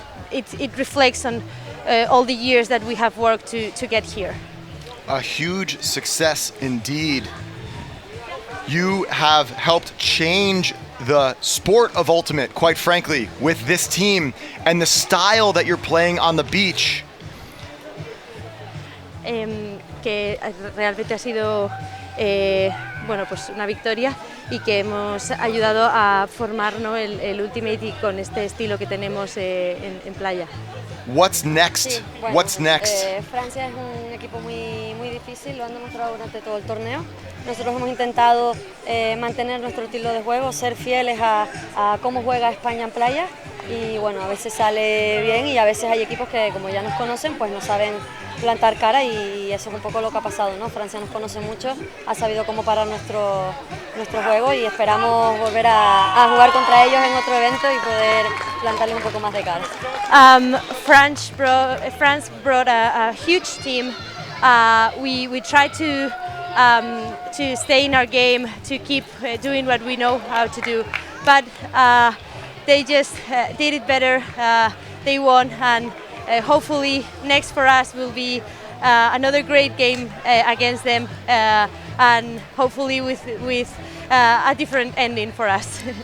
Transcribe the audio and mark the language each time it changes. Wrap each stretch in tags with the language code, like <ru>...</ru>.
<en>It reflects on all the years that we have worked to get here. A huge success indeed. You have helped change the sport of ultimate, quite frankly, with this team and the style that you're playing on the beach.</en> <es>Que realmente ha sido bueno, pues una victoria y que hemos ayudado a formar, ¿no?, el Ultimate y con este estilo que tenemos en playa.</es> <en>What's next?</en> <es>Sí, bueno,</es> <en>What's next?</en> <es>Francia es un equipo muy difícil, lo han demostrado durante todo el torneo. Nosotros hemos intentado mantener nuestro estilo de juego, ser fieles a cómo juega España en playa y bueno, a veces sale bien y a veces hay equipos que como ya nos conocen pues no saben plantar cara y eso es un poco lo que ha pasado, ¿no? Francia nos conoce mucho, ha sabido cómo parar nuestro juego y esperamos volver a jugar contra ellos en otro evento y poder plantarles un poco más de cara.</es> <en>France brought a huge team. We tried to stay in our game, to keep doing what we know how to do, but they just did it better. They won, and hopefully next for us will be another great game against them, and hopefully with a different ending for us.</en>